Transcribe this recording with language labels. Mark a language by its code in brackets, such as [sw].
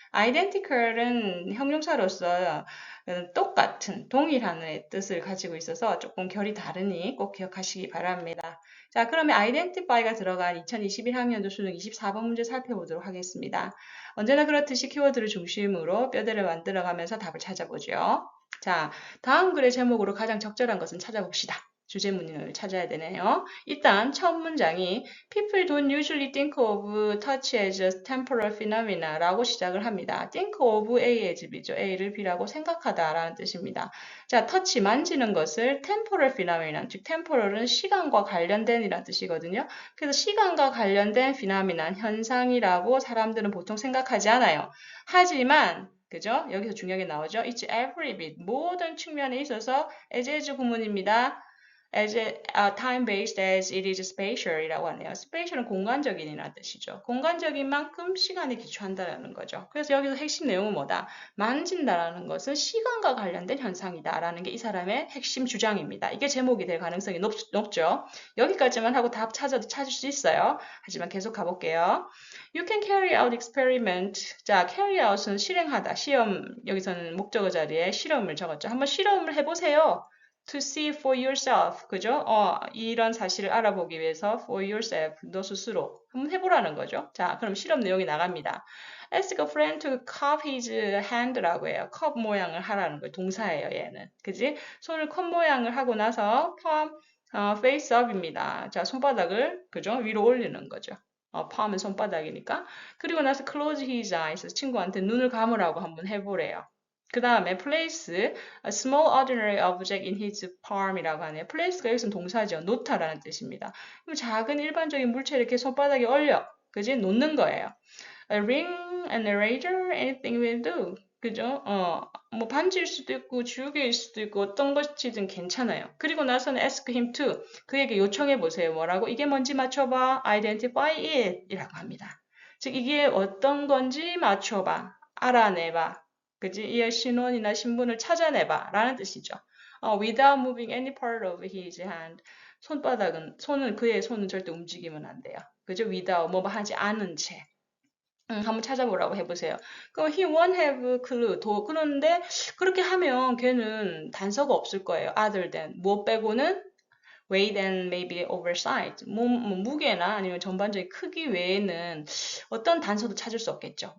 [ko] identical은 형용사로서 똑같은, 동일한의 뜻을 가지고 있어서 조금 결이 다르니 꼭 기억하시기 바랍니다. 자, 그러면 identify가 들어간 2021학년도 수능 24번 문제 살펴보도록 하겠습니다. 언제나 그렇듯이 키워드를 중심으로 뼈대를 만들어가면서 답을 찾아보죠. 자, 다음 글의 제목으로 가장 적절한 것은 찾아봅시다. 주제문을 찾아야 되네요. 일단 처음 문장이 [en] People don't usually think of touch as a temporal phenomena [ko] 라고 시작을 합니다. [en] think of A as B죠. [ko] A를 B라고 생각하다 라는 뜻입니다. 자, touch, 만지는 것을 temporal phenomenon, 즉 temporal은 시간과 관련된 이라는 뜻이거든요. 그래서 시간과 관련된 phenomenon, 현상이라고 사람들은 보통 생각하지 않아요. 하지만 그죠? 여기서 중요하게 나오죠. [en] It's every bit, [ko] 모든 측면에 있어서 as 구문입니다. [en] as time-based as it is spatial이라고 하네요. [ko] spatial은 공간적인이라는 뜻이죠. 공간적인 만큼 시간에 기초한다는 거죠. 그래서 여기서 핵심 내용은 뭐다? 만진다라는 것은 시간과 관련된 현상이다라는 게 이 사람의 핵심 주장입니다. 이게 제목이 될 가능성이 높죠. 여기까지만 하고 답 찾아도 찾을 수 있어요. 하지만 계속 가볼게요. [en] You can carry out experiment. [ko] 자, carry out은 실행하다. 시험, 여기서는 목적어 자리에 실험을 적었죠. 한번 실험을 해보세요. [en] To see for yourself, [ko] 그죠? 이런 사실을 알아보기 위해서 for yourself, 너 스스로 한번 해보라는 거죠. 자, 그럼 실험 내용이 나갑니다. [en] Ask a friend to cup his hand라고 해요. [ko] 컵 모양을 하라는 거예요. 동사예요, 얘는. 그지? 손을 컵 모양을 하고 나서 [en] palm, face up [ko] 입니다. 자, 손바닥을, 그죠? 위로 올리는 거죠. palm은 손바닥이니까. 그리고 나서 [en] close his eyes, [ko] 친구한테 눈을 감으라고 한번 해보래요. [en] 그 다음에 place a small ordinary object in his palm이라고 하네요. [ko] place가 여기서는 동사죠. 놓다라는 뜻입니다. 그럼 작은 일반적인 물체를 이렇게 손바닥에 올려. 그지? 놓는 거예요. [en] A ring, an eraser, anything will do. [ko] 그죠? 뭐 반지일 수도 있고 지우개일 수도 있고 어떤 것이든 괜찮아요. 그리고 나서는 [en] ask him to. [ko] 그에게 요청해 보세요. 뭐라고? 이게 뭔지 맞춰봐. [en] identify it [ko] 이라고 합니다. 즉 이게 어떤 건지 맞춰봐. 알아내봐. 그지? 이의 신원이나 신분을 찾아내봐 라는 뜻이죠. [en] without moving any part of his hand. [ko] 손은 그의 손은 절대 움직이면 안 돼요. 그죠? without 뭐 하지 않은 채. 한번 찾아보라고 해보세요. [en] 그럼 he won't have clue. [ko] 그런데 그렇게 하면 걔는 단서가 없을 거예요. [en] other than [ko] 무엇 빼고는 [en] weight and maybe oversight. [ko] 무게나 아니면 전반적인 크기 외에는 어떤 단서도 찾을 수 없겠죠.